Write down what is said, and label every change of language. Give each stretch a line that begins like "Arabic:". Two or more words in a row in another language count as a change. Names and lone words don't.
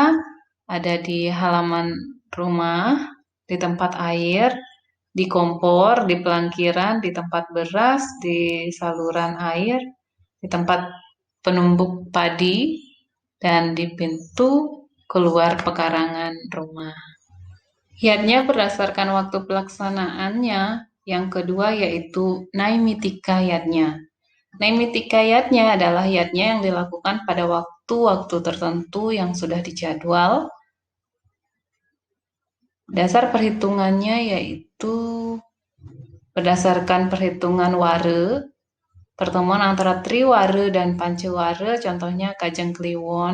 Indonesian: Ada di halaman rumah, di tempat air, di kompor, di pelangkiran, di tempat beras, di saluran air, di tempat penumbuk padi, dan di pintu keluar pekarangan rumah. Yatnya berdasarkan waktu pelaksanaannya. Yang kedua yaitu naimitika yatnya. Naimitika yatnya adalah yatnya yang dilakukan pada waktu-waktu tertentu yang sudah dijadwal. Dasar perhitungannya yaitu berdasarkan perhitungan ware, pertemuan antara Triwara dan Pancawara, contohnya Kajeng Kliwon.